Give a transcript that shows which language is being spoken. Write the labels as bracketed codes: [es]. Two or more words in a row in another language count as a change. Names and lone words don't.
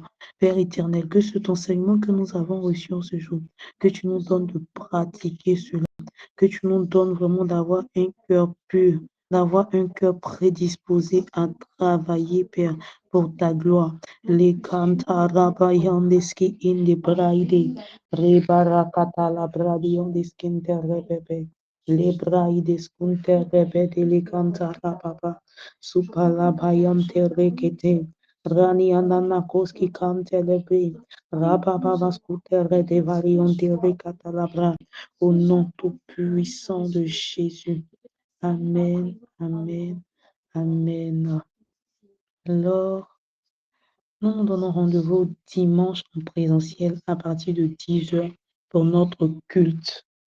[fr] Père éternel, que cet enseignement que nous avons reçu en ce jour, que tu nous donnes de pratiquer cela, que tu nous donnes vraiment d'avoir un cœur pur, d'avoir un cœur prédisposé à travailler, Père, pour ta gloire. Les cantarabayandeski in the bride, rebarakata la bradiondeski interrebebe, les braides kunterebede le cantarababa, supalabayante rekete, Rani anana koski kantelebe, rababa skutere de variante rekatalabra, au nom tout puissant de Jésus. Amen, amen, amen. Alors, nous nous donnons rendez-vous dimanche en présentiel à partir de 10h pour notre culte.